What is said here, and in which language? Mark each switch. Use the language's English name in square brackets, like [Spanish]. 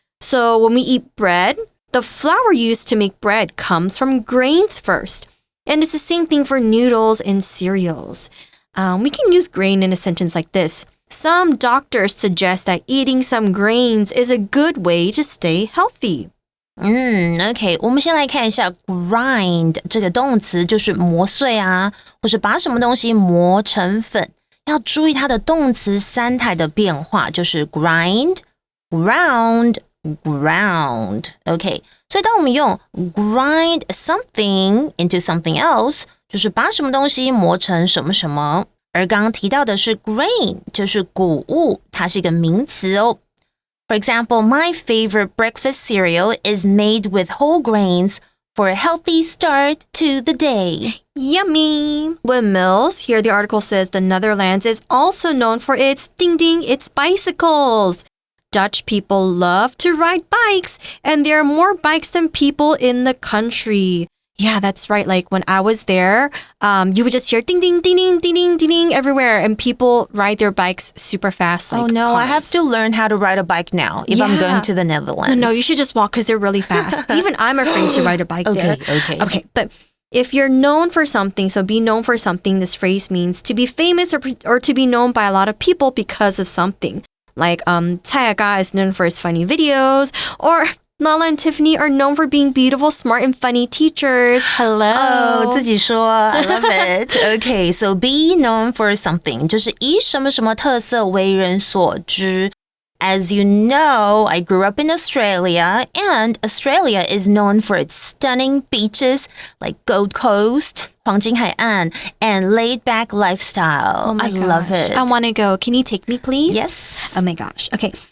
[English] So when we eat bread, the flour used to make bread comes from grains first. And it's the same thing for noodles and cereals. We can use grain in a sentence like this. Some doctors suggest that eating some grains is a good way to stay healthy. [Chinese] OK， 我们先来看一下 grind 这个动词，就是磨碎啊，或是把什么东西磨成粉。要注意它的动词3态的变化，就是 grind, ground, ground. OK， 所以当我们用 grind something into something else， 就是把什么东西磨成什么什么。而刚刚提到的是 grain， 就是谷物，它是一个名词哦。 [English] For example, my favorite breakfast cereal is made with whole grains for a healthy start to the day. Yummy! Windmills. Here the article says the Netherlands is also known for its its bicycles. Dutch people love to ride bikes, and there are more bikes than people in the country. Yeah, that's right. Like when I was there, you would just hear ding, ding, ding, ding, ding, ding, ding, ding everywhere. And people ride their bikes super fast. Like oh, no, cars. I have to learn how to ride a bike now if I'm going to the Netherlands. No, you should just walk because they're really fast. Even I'm afraid to ride a bike there. Okay, but if you're known for something, so be known for something, this phrase means to be famous or to be known by a lot of people because of something. Like, Tayaga is known for his funny videos, or Nala and Tiffany are known for being beautiful, smart, and funny teachers. Hello. Oh, [Chinese] 自己说 [English] I love it. Okay, so be known for something [Chinese] 就是以什么什么特色为人所知。 [English] As you know, I grew up in Australia, and Australia is known for its stunning beaches like Gold Coast, 黄金海岸, and laid-back lifestyle. Oh my I gosh. love it. I want to go. Can you take me, please? Yes. Oh my gosh. Okay.